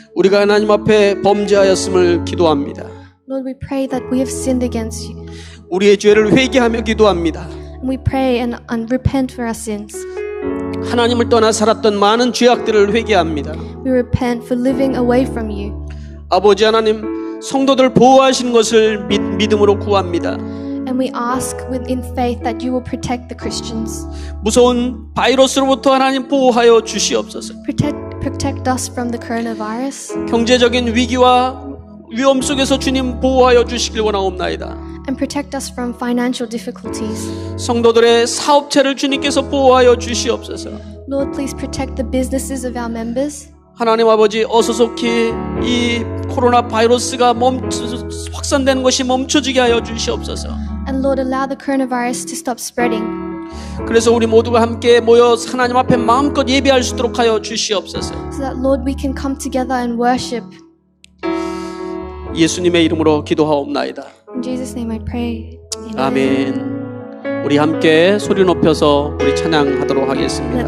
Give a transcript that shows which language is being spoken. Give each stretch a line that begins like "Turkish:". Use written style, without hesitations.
Korean: 우리가 하나님 앞에 범죄하였음을 기도합니다.
English: Lord, we pray that we have sinned against you.
Korean: 우리의 죄를 회개하며 기도합니다.
English: And we pray and repent for our sins.
Korean: 하나님을 떠나 살았던 많은 죄악들을 회개합니다.
English: We repent for living away from you.
Korean: 아버지 하나님, 성도들 보호하시는 것을 믿음으로 구합니다.
English: And we ask in faith that you will protect the Christians.
Korean: 무서운 바이러스로부터 하나님 보호하여 주시옵소서.
English: Protect us from the coronavirus.
Korean: 경제적인 위기와 위험 속에서 주님 보호하여 주시길 원하옵나이다.
English: And protect us from financial difficulties.
Korean: 성도들의 사업체를 주님께서 보호하여 주시옵소서.
English: Lord, please protect the businesses of our members.
Korean: 하나님 아버지 어서속히 이 코로나 바이러스가 확산되는 것이 멈춰지게 하여 주시옵소서.
English: And Lord, allow the coronavirus to stop spreading.
Korean: 그래서 우리 모두가 함께 모여 하나님 앞에 마음껏 예배할 수 있도록 하여 주시옵소서.
English: So that Lord, we can come together and worship.
Korean: 예수님의 이름으로 기도하옵나이다.
English: In Jesus' name I pray. Amen.
Korean: 아멘. 우리 함께 소리 높여서 우리 찬양하도록 하겠습니다.